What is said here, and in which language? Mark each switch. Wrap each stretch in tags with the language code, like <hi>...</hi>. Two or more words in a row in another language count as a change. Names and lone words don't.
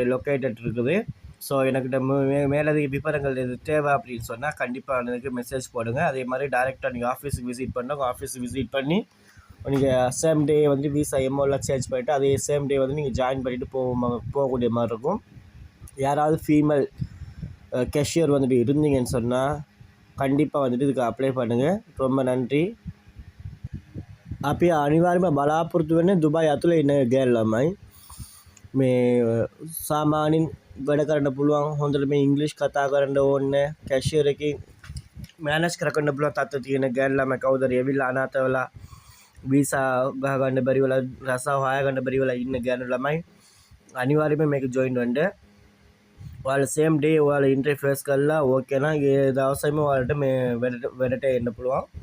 <ta>லொக்கேட்டட் இருக்குது ஸோ எனக்கிட்ட மேலதிக விவரங்கள் எது தேவை அப்படின்னு சொன்னால் கண்டிப்பாக எனக்கு மெசேஜ் போடுங்க அதே மாதிரி டேரெக்டாக நீங்கள் ஆஃபீஸுக்கு விசிட் பண்ணுங்க ஆஃபீஸுக்கு விசிட் பண்ணி நீங்கள்</ta> <en>same day</en> <ta>வந்து விசா எம்ஓலாம் சேஞ்ச் பண்ணிவிட்டு அதே</ta> <en>same day</en> <ta>வந்து நீங்கள் ஜாயின் பண்ணிவிட்டு போகக்கூடிய மாதிரி இருக்கும் யாராவது</ta> <en>female cashier</en> <ta>வந்துட்டு இருந்தீங்கன்னு சொன்னால் கண்டிப்பாக வந்துட்டு இதுக்கு அப்ளை பண்ணுங்கள் ரொம்ப நன்றி</ta> <si>අපි අනිවාර්යයෙන්ම බලාපොරොත්තු වෙන්නේ දුබායි ඇතුලේ ඉන්න ගෑල් ළමයි මේ සාමාන්‍යයෙන් වැඩ කරන්න පුළුවන් හොඳට මේ ඉංග්‍රීසි කතා කරන්න ඕනේ කැෂියර් එකකින් මැනේජ් කරගන්න පුළුවන් තත්ත්වය තියෙන ගෑල් ළමයි කවුද හරි ඇවිල්ලා අනාථ වෙලා වීසා ගහ ගන්න බැරි වෙලා රසාව හොයා ගන්න බැරි වෙලා ඉන්න ගෑනු ළමයි අනිවාර්යයෙන්ම මේක ජොයින් වෙන්න ඔයාලා</si> <en>same day</en> <si>ඔයාලා</si> <en>interview face</en> <si>කරලා ඕකේ නම් ඒ දවසේම ඔයාලට මේ වැඩට එන්න පුළුවන්</si>